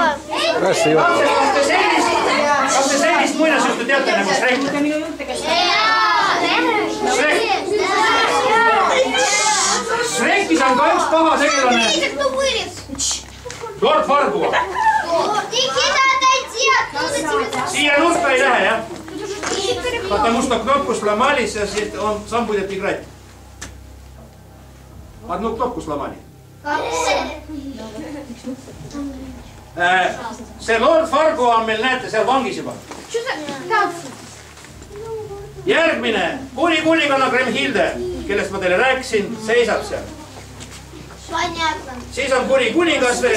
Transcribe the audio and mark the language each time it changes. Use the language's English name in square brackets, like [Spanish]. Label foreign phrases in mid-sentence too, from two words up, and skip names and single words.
[Estonian] Kas te sellist muinasjuttu teate nagu Shrek? Shrekis on ka üks paha tegelane. Lord Farquaad. Siia nurka ei lähe, jah? [Russian] Потому что кнопку сломали, сейчас он сам будет играть. Одну кнопку сломали. [Estonian] See Lord Farquaad on meil, näete, seal vangis juba. Järgmine, kuninganna Grimhilde, kellest ma teile rääkisin, seisab seal. Siis on kuningas veel.